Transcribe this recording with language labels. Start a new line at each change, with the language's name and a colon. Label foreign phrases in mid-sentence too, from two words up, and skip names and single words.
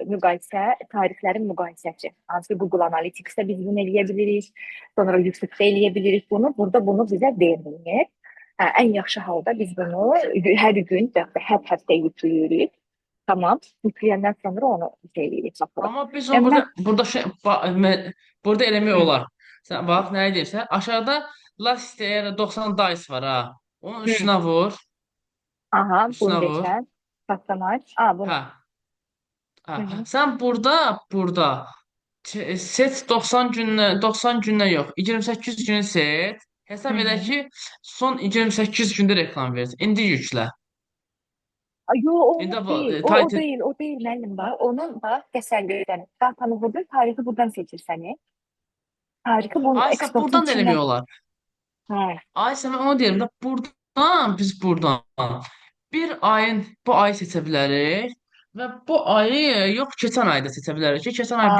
Azerbaijani: Müqayisə, tarixlərin müqayisəsi. Hansı ki, Google Analytics-də biz bunu eləyə bilirik, sonra YouTube-da eləyə bilirik bunu. Burada bunu bizə vermir. Ən yaxşı halda biz bunu hər gün və hər həftə yükləyirik. Tamam. Yükləyəndən sonra onu şey eləyirik, baxırıq. Amma biz onu Yəni mən burada eləmək hı, olar. Sən bax nə edirsən? Aşağıda
English: last year
Azerbaijani: 90 dice var ha. Onun hı. üstünə vur, Aha, bunu üstünə vur. desən. Patronaj. Hə, Bunu. hə. Hı -hı. Sən burada set 90 gündən yox, 28 günü set. Hı Hesab edək -hı. ki, son 28 gündə reklam verdi. İndi yüklə. Yo, İndi o bu değil. O title. değil. O değil müəllim bax. Onun bax təsəllüdən. Datanı vurdun, tarixi buradan seçirsən. Tarixi bunun Aysa eksportun buradan da eləmək içindən. olar. Hə. Aysa mən onu deyirəm də buradan bir ayın bu ayı seçə bilərik və bu ayı yox keçən ayda seçə bilərik ki, keçən ay